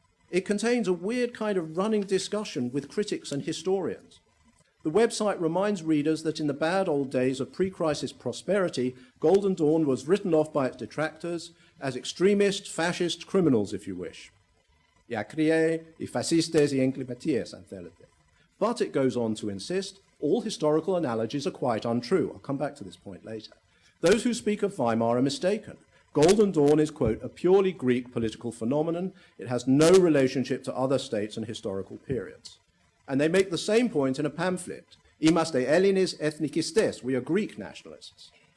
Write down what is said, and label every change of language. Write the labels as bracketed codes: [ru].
[en] It contains a weird kind of running discussion with critics and historians. The website reminds readers that in the bad old days of pre-crisis prosperity, Golden Dawn was written off by its detractors as extremist, fascist criminals, if you wish. [el] Οι άκροι, οι φασίστες, οι εγκληματίες, αν θέλετε. [en] But it goes on to insist, all historical analogies are quite untrue. I'll come back to this point later. Those who speak of Weimar are mistaken. Golden Dawn is, quote, a purely Greek political phenomenon. It has no relationship to other states and historical periods. And they make the same point in a pamphlet. [el] Είμαστε Έλληνες εθνικιστές, [en] we are Greek nationalists.